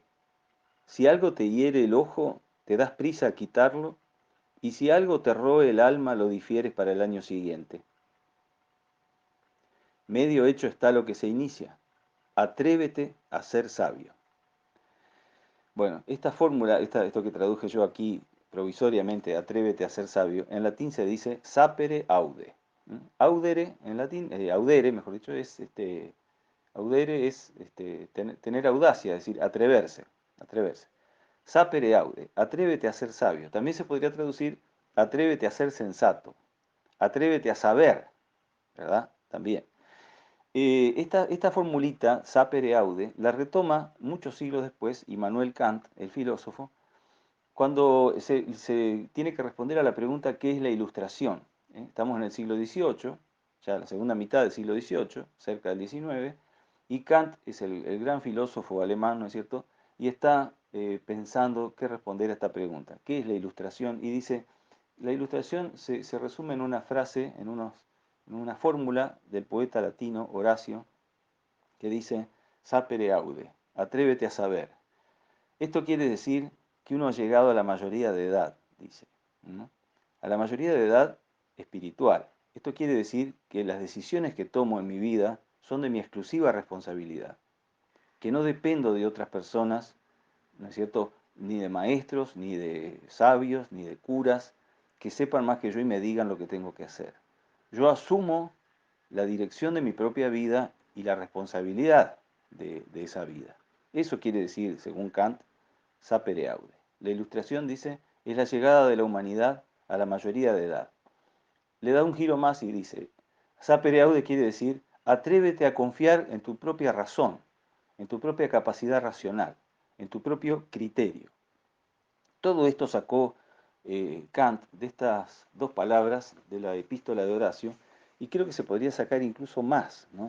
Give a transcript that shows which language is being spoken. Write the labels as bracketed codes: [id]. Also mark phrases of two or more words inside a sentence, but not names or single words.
[es] Si algo te hiere el ojo, te das prisa a quitarlo, y si algo te roe el alma, lo difieres para el año siguiente. Medio hecho está lo que se inicia. Atrévete a ser sabio. Bueno, esta fórmula, esto que traduje yo aquí provisoriamente, atrévete a ser sabio, en latín se dice [la] sapere aude. ¿Mm? [es] Audere, en latín, audere, mejor dicho, es Audere es tener audacia, es decir, atreverse, atreverse. [la] Sapere aude, [es] atrévete a ser sabio. También se podría traducir, atrévete a ser sensato, atrévete a saber, ¿verdad? También. Esta formulita, [la] sapere aude, [es] la retoma muchos siglos después Immanuel Kant, el filósofo, cuando se tiene que responder a la pregunta ¿qué es la ilustración? Estamos en el siglo XVIII, ya la segunda mitad del siglo XVIII, cerca del XIX, y Kant es el gran filósofo alemán, ¿no es cierto? Y está pensando qué responder a esta pregunta. ¿Qué es la ilustración? Y dice, la ilustración se resume en una frase, en una fórmula del poeta latino Horacio, que dice, [la] sapere aude, [es] atrévete a saber. Esto quiere decir que uno ha llegado a la mayoría de edad, dice, ¿no? A la mayoría de edad espiritual. Esto quiere decir que las decisiones que tomo en mi vida son de mi exclusiva responsabilidad, que no dependo de otras personas, ¿no es cierto? Ni de maestros, ni de sabios, ni de curas, que sepan más que yo y me digan lo que tengo que hacer. Yo asumo la dirección de mi propia vida y la responsabilidad de esa vida. Eso quiere decir, según Kant, [la] sapere aude. [es] La ilustración, dice, es la llegada de la humanidad a la mayoría de edad. Le da un giro más y dice, [la] sapere aude [es] quiere decir, atrévete a confiar en tu propia razón, en tu propia capacidad racional, en tu propio criterio. Todo esto sacó Kant de estas dos palabras de la epístola de Horacio, y creo que se podría sacar incluso más, ¿no?